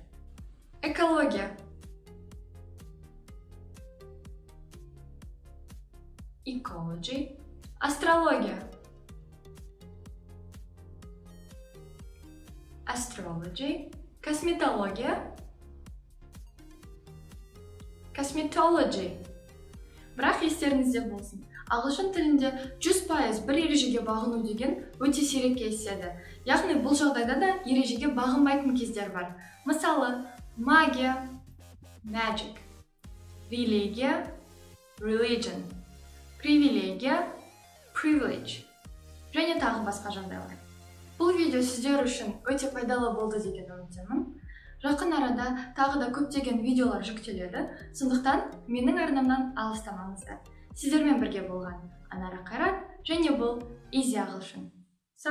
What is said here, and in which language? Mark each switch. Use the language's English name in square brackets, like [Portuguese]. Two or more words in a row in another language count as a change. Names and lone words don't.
[Kazakh] Экология, ecology, астрология, astrology, косметология, cosmetology. Бірақ естеріңізде болсын, ағылшын тілінде 100% бір ережеге бағыну деген өте сирек кездеседі. Яғни бұл жағдайда да ережеге бағынбайтын кездер бар. Мысалы, магия, magic, религия, religion, привилегия, privilege, және тағы басқа жағдайлар. Бұл видео сіздер үшін өте пайдалы болды деген үміттемін. Жақын арада тағы да көптеген видеолар жүктеледі, сондықтан менің арнамнан алыстамаңыздар. Сіздермен бірге болған Анара Қайрат, және бұл Easy ағылшын.